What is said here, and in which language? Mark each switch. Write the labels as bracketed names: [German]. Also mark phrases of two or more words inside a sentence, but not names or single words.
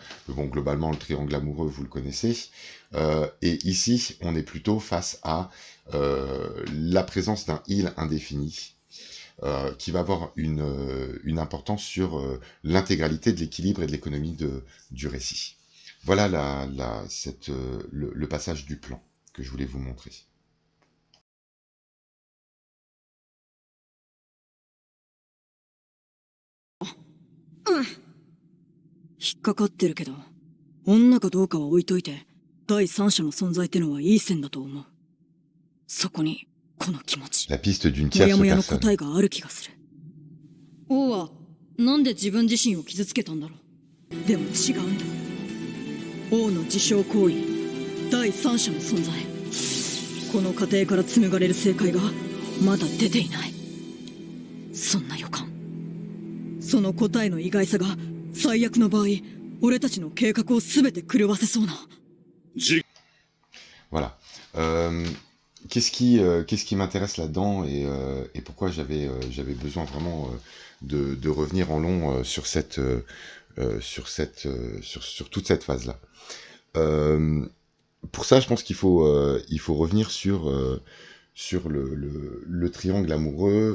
[French] Mais bon, globalement, le triangle amoureux, vous le connaissez. Et ici, on est plutôt face à la présence d'un il indéfini, qui va avoir une importance sur l'intégralité de l'équilibre et de l'économie du récit. Voilà le passage du plan que je voulais vous montrer. [Japanese] 引っかかってるけど、女かどうかは置いといて、第三者の存在ってのはいい線だと思う。そこに、この気持ち。 [French] La piste d'une [Japanese] も [French] tierce [Japanese] やもやの [French] personne. [Japanese] 答えがある気がする。王は、なんで自分自身を傷つけたんだろう。でも違うんだ。王の自傷行為、第三者の存在。この過程から紡がれる正解が、まだ出ていない。そんな予感。その答えの意外さが、最悪の場合、俺たちの計画を全て狂わせそうな。 [French] Voilà. Qu'est-ce qui m'intéresse là-dedans et pourquoi j'avais besoin vraiment de revenir en long sur toute cette phase-là. Pour ça, je pense qu'il faut revenir sur le triangle amoureux.